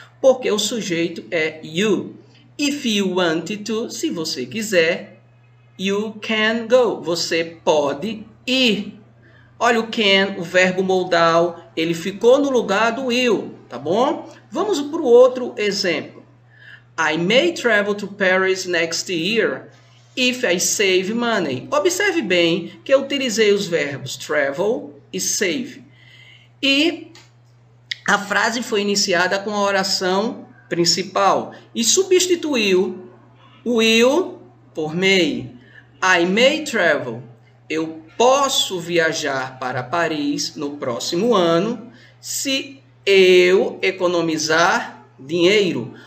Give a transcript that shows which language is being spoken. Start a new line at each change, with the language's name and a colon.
Portuguese: Porque o sujeito é
English: you. If you want to,
Portuguese: se você quiser,
English: you can go.
Portuguese: Você pode ir. Olha o can, o verbo modal, ele ficou no lugar do will, tá bom? Vamos para o outro exemplo.
English: I may travel to Paris next year if I save money.
Portuguese: Observe bem que eu utilizei os verbos travel e save. E a frase foi iniciada com a oração principal e substituiu o will por may.
English: I may travel.
Portuguese: Eu posso viajar para Paris no próximo ano se eu economizar dinheiro.